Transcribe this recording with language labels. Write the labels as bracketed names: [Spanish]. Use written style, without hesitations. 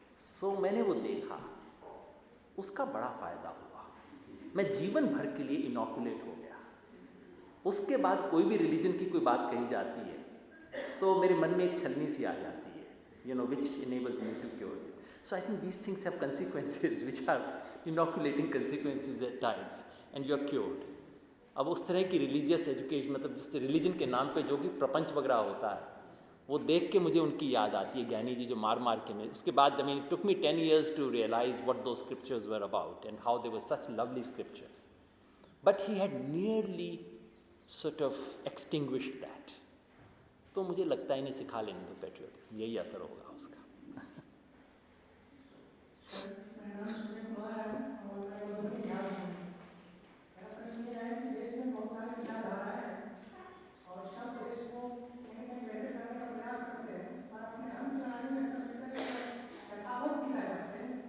[Hindi] सो मैंने वो देखा, उसका बड़ा फ़ायदा हुआ, मैं जीवन भर के लिए इनॉकुलेट हो गया। उसके बाद कोई भी रिलीजन की कोई बात कही जाती है तो मेरे मन में एक छलनी सी आ जाती है, [English] which enables me to cure it. So I think these things have consequences which are inoculating consequences at times, and you're cured. [Hindi] अब उस तरह की रिलीजियस एजुकेशन, मतलब जिससे रिलीजन के नाम पे जो कि प्रपंच वगैरह होता है, वो देख के मुझे उनकी याद आती है, ज्ञानी जी जो मार मार के। मैं उसके बाद, [English] I mean, it took me 10 years to realize what those scriptures were about and how they were such lovely scriptures. But he had nearly sort of extinguished that. [Hindi] तो मुझे लगता है इन्हें सिखा लेने दो पेट्रियोटिज्म, यही असर होगा उसका। मेरा नाम सुनील कुमार है और मैं मधुबनी बिहार से हूँ। मेरा प्रश्न यह है कि देश में बहुत सारी विचारधाराएं हैं और सब देश को कहीं कहीं बेहतर करने का प्रयास करते हैं, पर अपने धर्म के बारे में ऐसा लगता है कि यथावत ही रह जाते हैं।